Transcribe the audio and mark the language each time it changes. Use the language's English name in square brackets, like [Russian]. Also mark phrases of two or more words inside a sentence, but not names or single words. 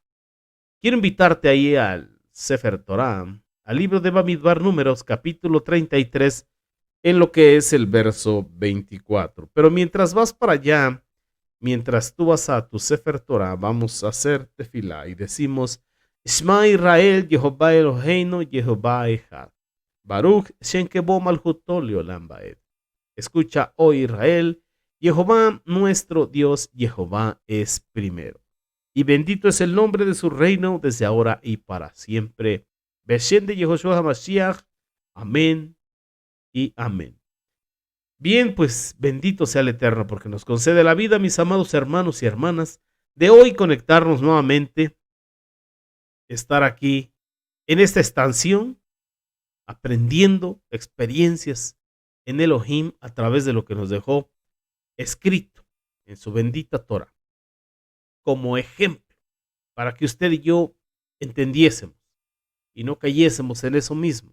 [Spanish] Quiero invitarte ahí al [Hebrew] ספר תורה, [Spanish] al libro de Bamidbar, Números, capítulo 33, en lo que es el verso 24. Pero mientras vas para allá, mientras tú vas a tu [Hebrew] ספר תורה, [Spanish] vamos a hacer tefilá y decimos: [Hebrew] שמע ישראל יהוה אלהינו יהוה אחד. ברוך שם כבוד מלכותו לעולם ועד. [Spanish] Escucha, oh Israel, Jehová nuestro Dios, Jehová es primero. Y bendito es el nombre de su reino desde ahora y para siempre. Beshem de Yehoshua HaMashiach. Amén y amén. Bien, pues bendito sea el Eterno porque nos concede la vida, mis amados hermanos y hermanas, de hoy conectarnos nuevamente, estar aquí en esta estación, aprendiendo experiencias en Elohim a través de lo que nos dejó escrito en su bendita Torah, como ejemplo, para que usted y yo entendiésemos y no cayésemos en eso mismo.